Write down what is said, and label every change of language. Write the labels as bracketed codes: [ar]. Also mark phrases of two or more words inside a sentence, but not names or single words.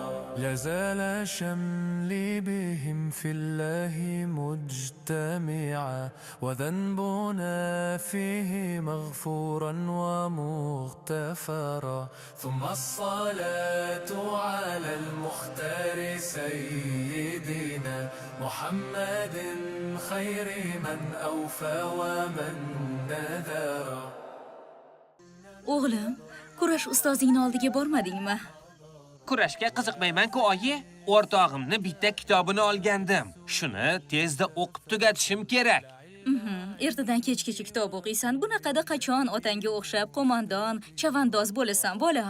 [ar] لازال شملي بهم في الله مجتمعا وذنبنا فيه مغفورا ومغتفرا ثم الصلاة على المختار سيدنا محمد خير من أوفى ومن نذر. [uz] O'g'lim, kurash ustozingning oldiga bormadingmi? Kurashga qiziqmayman-ku, oyi. O'rtog'imni bitta kitobini olgandim. Shuni tezda o'qib tugatishim kerak. Ertadan kechgacha kitob o'qiysan. Bunaqada qachon otangga o'xshab qo'mondon, chavandoz bo'lasan, bolam?